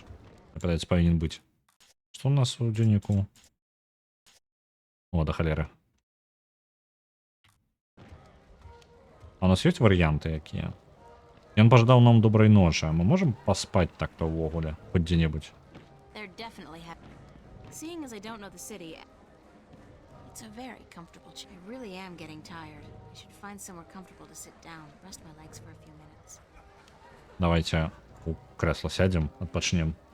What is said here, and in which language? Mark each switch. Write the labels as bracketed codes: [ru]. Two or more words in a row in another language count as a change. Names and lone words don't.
[be] Падаецца, павінен быць. Што ў нас у дзённіку? О, да халеры. А у нас ёсць варыянты якія? Ён пажадаў нам добрай ночы, а мы можам паспаць так-то ўвогуле, хоць дзе-небудзь? [en] They're definitely happy. Seeing as I don't know the city, it's a very comfortable chair. I really am getting tired. I should find somewhere comfortable to sit down, rest my legs for a few minutes. [be] Давайте у крэсла сядзем, адпачнем.